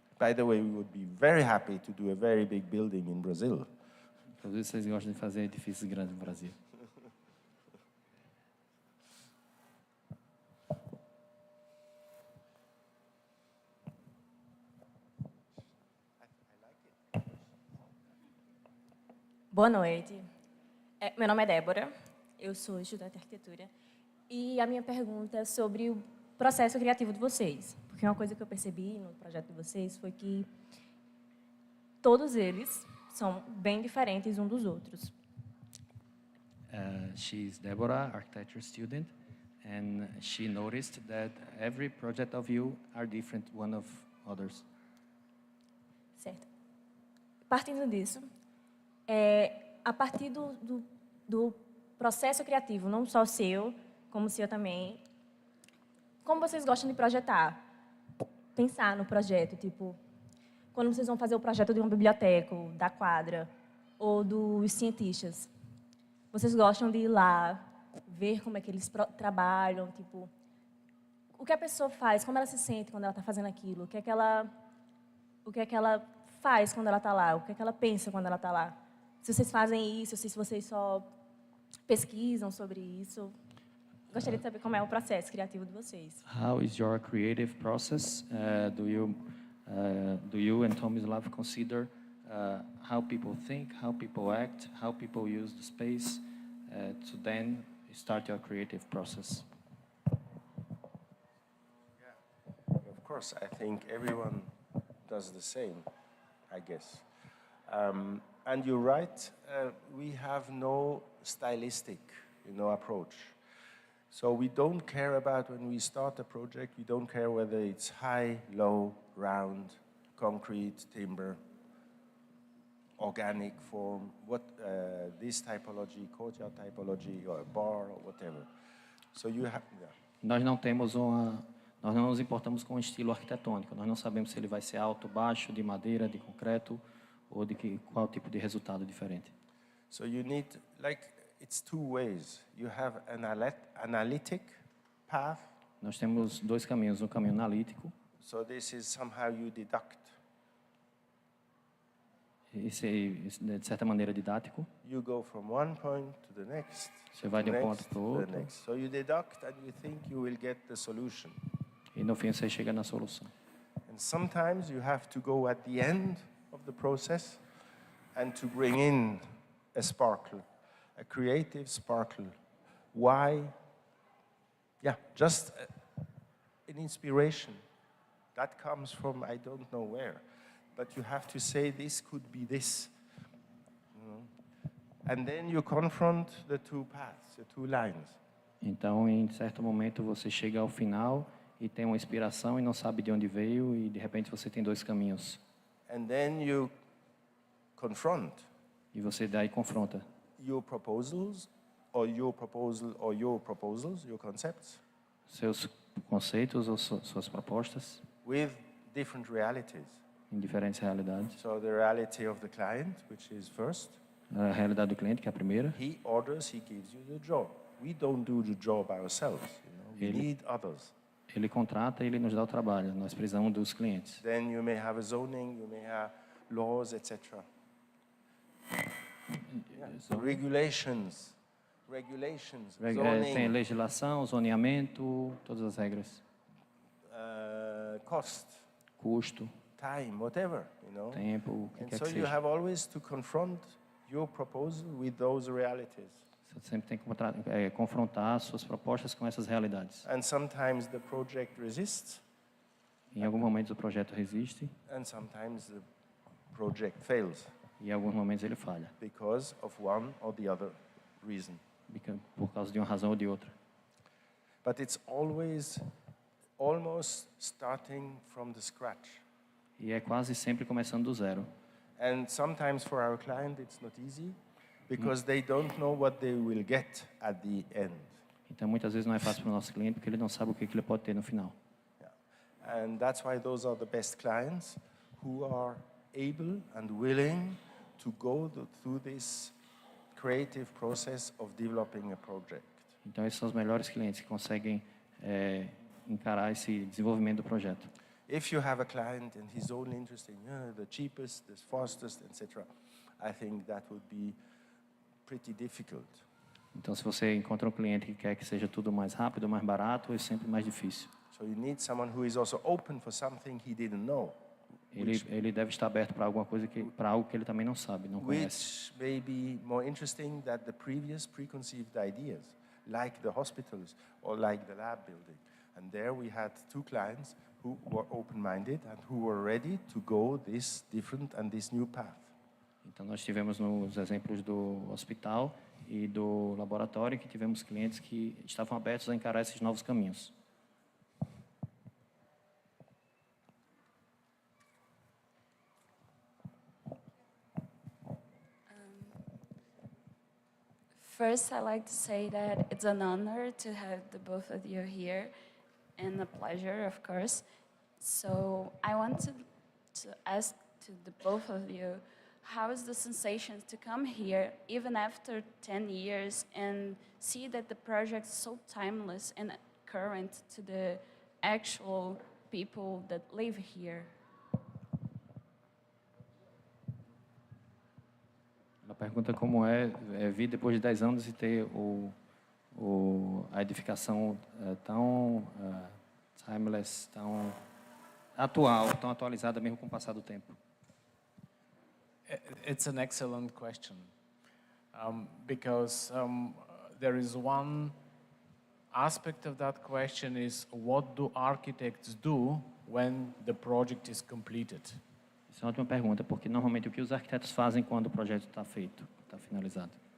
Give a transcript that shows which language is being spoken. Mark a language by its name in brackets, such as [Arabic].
[English] By the way, we would be very happy to do a very big building in Brazil. [Portuguese] Às vezes vocês gostam de fazer edifícios grandes no Brasil. Boa noite. Meu nome é Débora, eu sou estudante de arquitetura e a minha pergunta é sobre o processo criativo de vocês. Porque uma coisa que eu percebi no projeto de vocês foi que todos eles são bem diferentes uns dos outros. [English] She's Deborah, architecture student, and she noticed that every project of you are different one of others. [Portuguese] Certo. Partindo disso, a partir do processo criativo, não só seu, como seu também, como vocês gostam de projetar? Pensar no projeto, tipo, quando vocês vão fazer o projeto de uma biblioteca, da quadra, ou dos cientistas, vocês gostam de ir lá, ver como é que eles trabalham, tipo, o que a pessoa faz, como ela se sente quando ela está fazendo aquilo, o que é que ela faz quando ela está lá, o que é que ela pensa quando ela está lá. Se vocês fazem isso, se vocês só pesquisam sobre isso. Gostaria de saber como é o processo criativo de vocês. [English] How is your creative process? Do you and Tomislav consider how people think, how people act, how people use the space to then start your creative process. Of course, I think everyone does the same, I guess. And you're right, we have no stylistic, approach. So we don't care about when we start a project, we don't care whether it's high, low, round, concrete, timber, organic form, this typology, courtyard typology, or a bar, or whatever. So you have... Yeah. [Portuguese] Nós não nos importamos com o estilo arquitetônico. Nós não sabemos se ele vai ser alto, baixo, de madeira, de concreto, ou qual tipo de resultado diferente. [English] So you need, it's two ways. You have an analytic path. [Portuguese] Nós temos dois caminhos, um caminho analítico. [English] So this is somehow you deduct. [Portuguese] Esse é, de certa maneira, didático. [English] You go from one point to the next. [Portuguese] Você vai de um ponto para o outro. [English] So you deduct and you think you will get the solution. [Portuguese] E no fim você chega na solução. [English] And sometimes you have to go at the end of the process and to bring in a sparkle, a creative sparkle. Why? Yeah, just an inspiration that comes from I don't know where, but you have to say this could be this. And then you confront the two paths, the two lines. [Portuguese] Então, em certo momento você chega ao final e tem uma inspiração e não sabe de onde veio e de repente você tem dois caminhos. [English] And then you confront. [Portuguese] E você daí confronta. [English] Your proposals, or your proposal, or your proposals, your concepts. [Portuguese] Seus conceitos ou suas propostas. [English] With different realities. [Portuguese] Em diferentes realidades. [English] So the reality of the client, which is first. [Portuguese] A realidade do cliente, que é a primeira. [English] He orders, he gives you the job. We don't do the job ourselves. We need others. [Portuguese] Ele contrata e ele nos dá o trabalho. Nós precisamos dos clientes. [English] Then you may have a zoning, you may have laws, etc. So regulations, zoning. [Portuguese] Tem legislação, zoneamento, todas as regras. [English] Cost. [Portuguese] Custo. [English] Time, whatever, [Portuguese] Tempo, o que quer [English] so [Portuguese] que seja. [English] you have always to confront your proposal with those realities. [Portuguese] Você sempre tem que confrontar suas propostas com essas realidades. [English] And sometimes the project resists. [Portuguese] Em alguns momentos o projeto resiste. [English] And sometimes the project fails. [Portuguese] E em alguns momentos ele falha. [English] Because of one or the other reason. [Portuguese] Por causa de uma razão ou de outra. [English] But it's always almost starting from the scratch. [Portuguese] E é quase sempre começando do zero. [English] And sometimes for our client it's not easy because they don't know what they will get at the end. [Portuguese] Então muitas vezes não é fácil para o nosso cliente porque ele não sabe o que ele pode ter no final. [English] Yeah. And that's why those are the best clients who are able and willing to go through this creative process of developing a project. [Portuguese] Então esses são os melhores clientes que conseguem encarar esse desenvolvimento do projeto. [English] If you have a client and he's only interested in the cheapest, the fastest, etc., I think that would be pretty difficult. [Portuguese] Então, se você encontra um cliente que quer que seja tudo mais rápido, mais barato, é sempre mais difícil. [English] So you need someone who is also open for something he didn't know. [Portuguese] Ele deve estar aberto para alguma coisa para algo que ele também não sabe, não conhece. [English] Which may be more interesting than the previous preconceived ideas, like the hospitals or like the lab building. And there we had two clients who were open-minded and who were ready to go this different and this new path. [Portuguese] Então nós tivemos nos exemplos do hospital e do laboratório que tivemos clientes que estavam abertos a encarar esses novos caminhos. [English] First, I'd like to say that it's an honor to have the both of you here, and a pleasure, of course. So I want to ask to the both of you, how is the sensation to come here, even after 10 years, and see that the project is so timeless and current to the actual people that live here? [Portuguese] Ela pergunta como é vir depois de 10 anos e ter a edificação tão timeless, tão atual, tão atualizada mesmo com o passar do tempo. [English] It's an excellent question, because there is one aspect of that question is what do architects do when the project is completed? [Portuguese] Essa é uma ótima pergunta, porque normalmente o que os arquitetos fazem quando o projeto está feito, está finalizado?